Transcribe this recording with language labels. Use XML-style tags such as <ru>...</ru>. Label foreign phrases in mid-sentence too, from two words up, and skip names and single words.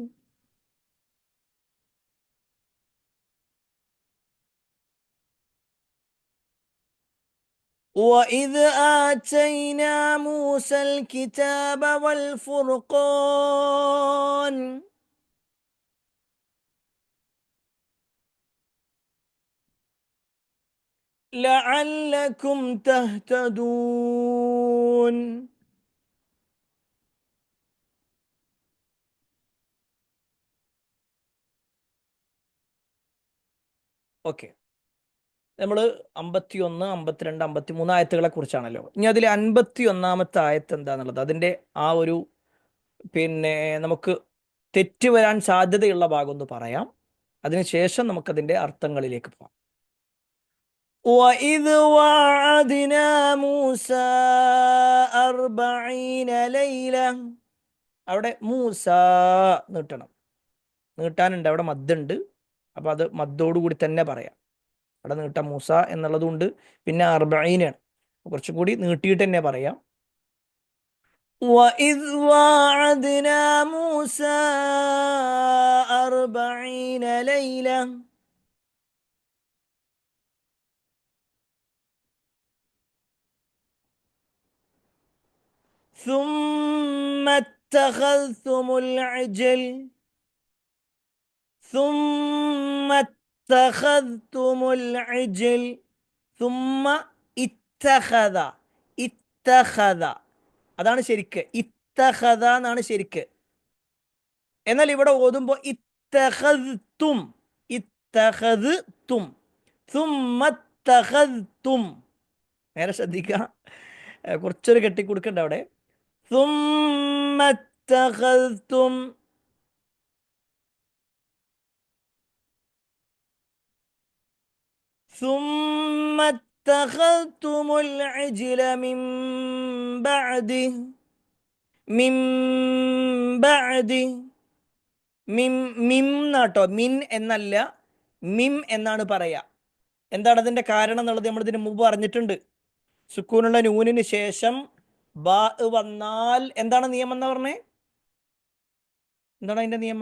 <ar>وإذ آتينا موسى الكتاب والفرقان لعلكم تهتدون.</ar> <ml>ഓക്കെ, നമ്മൾ 51, 52, 53 ആയത്തുകളെ കുറിച്ചാണല്ലോ. ഇനി അതിൽ 51-ാമത്തെ ആയത്ത് എന്താണെന്നുള്ളത്, അതിൻ്റെ ആ ഒരു നമുക്ക് തെറ്റ് വരാൻ സാധ്യതയുള്ള ഭാഗം ഒന്ന് പറയാം. അതിനുശേഷം നമുക്കതിൻ്റെ അർത്ഥങ്ങളിലേക്ക് പോകാം.</ml> <ar>وَإِذْ وَاعَدْنَا مُوسَىٰ 40 لَيْلَةً</ar> <ml>അവിടെ മൂസ നീട്ടാനുണ്ട്, അവിടെ മദ്ദുണ്ട്. അപ്പോൾ അത് മദ്ദോടുകൂടി തന്നെ പറയാം. അവിടെ നീട്ടാം, മൂസ എന്നുള്ളതുകൊണ്ട്. പിന്നെ 40 കുറച്ചും കൂടി നീട്ടിയിട്ട് തന്നെ പറയാം.</ml> <ar>وَإِذْ وَاعَدْنَا مُوسَىٰ 40 لَيْلَةً ثُمَّ اتَّخَذْتُمُ الْعِجْلَ ثم اتخذ.</ar> <ml>ഇത്തഖദ അതാണ് ശരിക്ക്. ഇത്തഖദ എന്നാണ് ശരിക്ക്. എന്നാൽ ഇവിടെ ഓതുമ്പോൾ ഇത്തഖദ്തും.</ml> <ar>اتخذتم. ثم اتخذتم.</ar> <ml>നേരെ ശ്രദ്ധിക്കുക. കുറച്ചൊരു കെട്ടിക്കൊടുക്കണ്ട അവിടെ.</ml> <ar>ثم اتخذتم. ثم اتخذتم العجل من بعده. من بعده.</ar> <ml>മിം എന്നാട്ടോ, മിൻ എന്നല്ല, മിം എന്നാണ് പറയാ. എന്താണ് അതിന്റെ കാരണം എന്നുള്ളത് നമ്മൾ ഇതിന് മുമ്പ് പറഞ്ഞിട്ടുണ്ട്. സുക്കൂനുള്ള നൂനിന് ശേഷം ബാ വന്നാൽ എന്താണ് നിയമം എന്ന് പറഞ്ഞേ? എന്താണ് അതിന്റെ നിയമം?</ml>